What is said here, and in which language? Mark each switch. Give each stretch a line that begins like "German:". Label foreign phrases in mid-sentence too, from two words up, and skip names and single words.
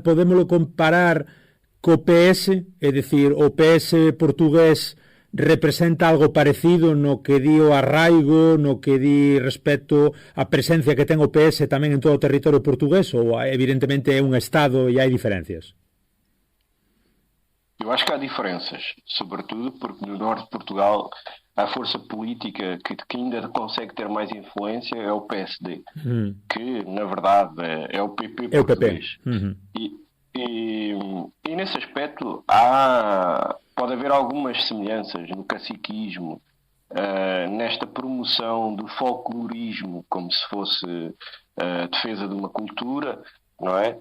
Galician: Podémolo comparar co PS, é dicir, o PS portugués representa algo parecido no que di o arraigo, no que di respecto á presencia que ten o PS tamén en todo o territorio portugués, ou evidentemente é un Estado e hai diferencias?
Portuguese: Eu acho que há diferenças, sobretudo porque no norte de Portugal a força política que ainda consegue ter mais influência é o PSD, que na verdade é o PP português. É o PP. Uhum. E nesse aspecto pode haver algumas semelhanças no caciquismo, nesta promoção do folclorismo como se fosse a defesa de uma cultura, não é?